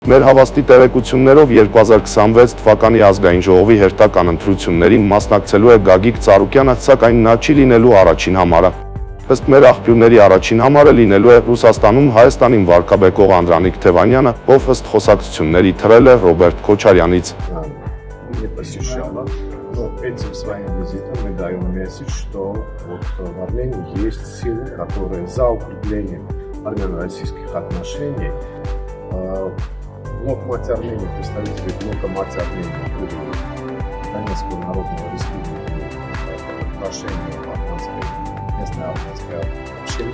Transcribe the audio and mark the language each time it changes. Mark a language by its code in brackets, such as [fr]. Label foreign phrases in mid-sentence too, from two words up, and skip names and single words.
[hy] Մեր հավաստի տեղեկություններով 2026 թվականի ազգային ժողովի հերթական ընտրություններին մասնակցելու է Գագիկ Ծառուկյանը, սակայն նա չի լինելու առաջին համարը։ Ըստ մեր աղբյուրների առաջին համարը լինելու է Ռուսաստանում Հայաստանին վարկաբեկող Անդրանիկ Թևանյանը, ով ըստ խոսակցությունների թռել է Ռոբերտ Քոչարյանից։ [ru] Но этим своим визитом мы даем месседж, что вот в Армении есть силы, которые за укреплением армяно-российских отношений. Блок Мать Армении, представители блока Мать Армении, Донецкую Народную Республику, отношения местной армянской общины.